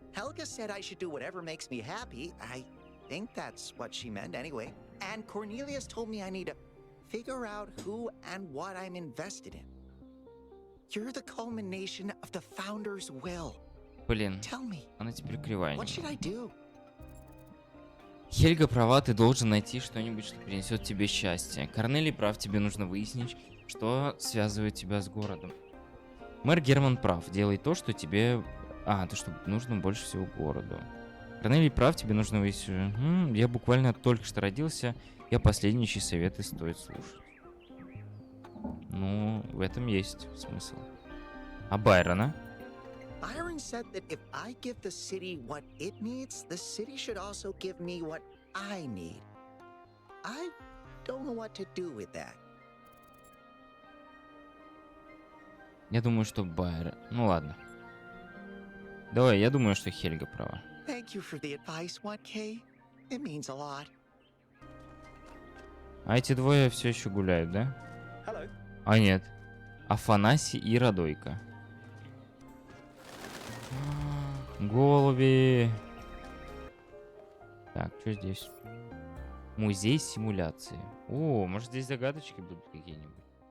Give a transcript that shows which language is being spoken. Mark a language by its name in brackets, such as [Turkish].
[English] Helga said I should do whatever makes me happy. I think that's what she meant anyway. And Cornelius told me I need to figure out who and what I'm invested in. You're the culmination of the founder's will. [Russian] Блин, [English] Tell me, [Russian] она теперь кривая. [English] what should I do? [Russian] Хельга права, ты должен найти что-нибудь, что принесет тебе счастье. Корнелий прав, тебе нужно выяснить, что связывает тебя с городом. Мэр Герман прав, делай то, что тебе... то, что нужно больше всего городу. Корнелий прав, тебе нужно выяснить... Я буквально только что родился, я последние чьи советы стоит слушать. Ну, в этом есть смысл. А Байрона? [English] Byron said that if I give the city what it needs, the city should also give me what I need. I don't know what to do with that. [Russian] Я думаю, что Байрон... Ну ладно. Давай, я думаю, что Хельга права. [English] Thank you for the advice, 1K. It means a lot. [Russian] А эти двое все еще гуляют, да? [English] Hello. [Russian] А нет. Афанасий и Радойка. Голуби. Так, что здесь? Музей симуляции. О, может здесь загадочки будут какие-нибудь?